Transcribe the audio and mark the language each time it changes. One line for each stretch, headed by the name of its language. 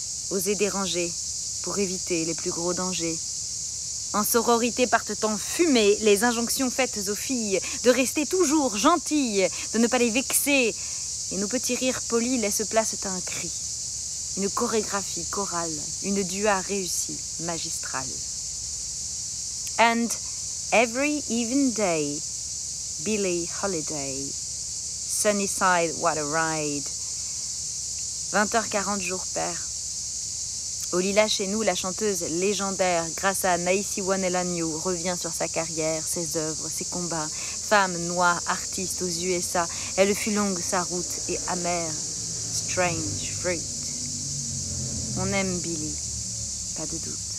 French: Oser déranger pour éviter les plus gros dangers. En sororité partent en fumée les injonctions faites aux filles de rester toujours gentilles, de ne pas les vexer. Et nos petits rires polis laissent place à un cri. Une chorégraphie chorale, une dua réussie, magistrale.
English: And every even day, Billie Holiday, Sunnyside, what a ride.
French: 20h40 jour pair. Au Lilas chez nous, la chanteuse légendaire, grâce à Naïsi Wanelagno, revient sur sa carrière, ses œuvres, ses combats. Femme noire, artiste aux USA, elle fut longue sa route et amère. Strange fruit. On aime Billie, pas de doute.